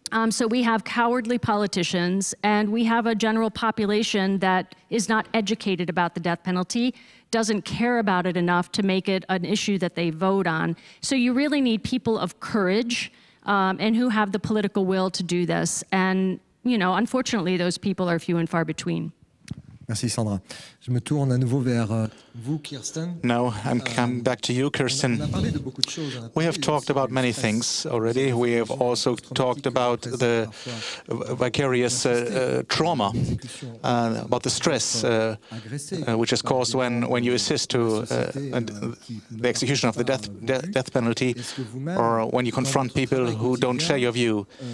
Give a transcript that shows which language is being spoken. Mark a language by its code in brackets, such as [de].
[en] So we have cowardly politicians, and we have a general population that is not educated about the death penalty, doesn't care about it enough to make it an issue that they vote on. So you really need people of courage and who have the political will to do this. And, you know, unfortunately, those people are few and far between. [fr] Merci Sandra. Je me tourne à nouveau vers vous, Kirsten. [en] Now I'm coming back to you, Kirsten. We have talked about many things already. We have also talked about the vicarious trauma, about the stress which is caused when you assist to the execution of the death penalty, or when you confront people who don't share your view.